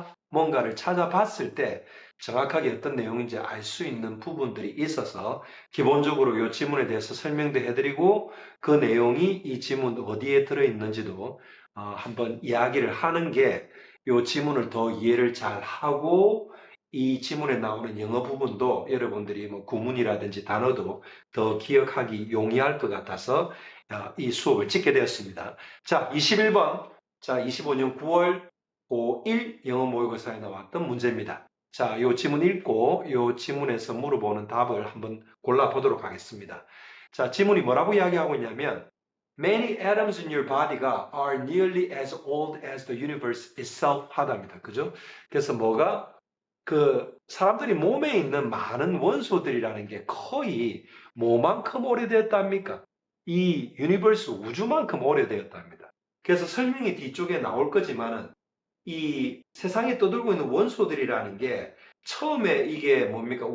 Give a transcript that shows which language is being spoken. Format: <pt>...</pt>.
<ko>뭔가를 찾아봤을 때 정확하게 어떤 내용인지 알 수 있는 부분들이 있어서 기본적으로 이 지문에 대해서 설명도 해드리고 그 내용이 이 지문 어디에 들어있는지도 한번 이야기를 하는 게 이 지문을 더 이해를 잘 하고 이 지문에 나오는 영어 부분도 여러분들이 뭐 구문이라든지 단어도 더 기억하기 용이할 것 같아서 이 수업을 찍게 되었습니다. 자, 21번. 자, 25년 9월 고1 영어 모의고사에 나왔던 문제입니다. 자, 요 지문 읽고 요 지문에서 물어보는 답을 한번 골라보도록 하겠습니다. 자, 지문이 뭐라고 이야기하고 있냐면</ko> <en>Many atoms in your body가 are nearly as old as the universe itself</en> <ko>하답니다. 그죠? 그래서 뭐가 사람들이 몸에 있는 많은 원소들이라는 게 거의 뭐만큼 오래되었답니까? 이 유니버스 우주만큼 오래되었답니다. 그래서 설명이 뒤쪽에 나올 거지만은 이 세상에 떠돌고 있는 원소들이라는 게 처음에 이게 뭡니까?</ko>